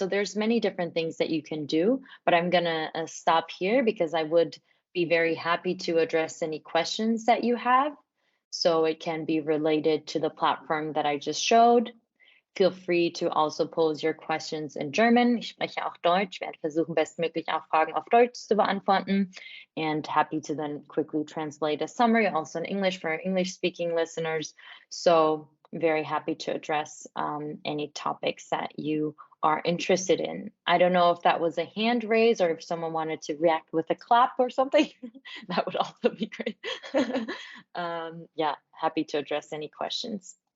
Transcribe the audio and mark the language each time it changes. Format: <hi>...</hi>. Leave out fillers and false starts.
<en>So there's many different things that you can do, but I'm gonna stop here because I would be very happy to address any questions that you have. So it can be related to the platform that I just showed. Feel free to also pose your questions in German.</en> <de>Ich spreche auch Deutsch, werde versuchen, bestmöglich auch Fragen auf Deutsch zu beantworten,</de> <en>and happy to then quickly translate a summary also in English for our English-speaking listeners. So very happy to address any topics that you are interested in. I don't know if that was a hand raise or if someone wanted to react with a clap or something. That would also be great. Yeah, happy to address any questions.</en>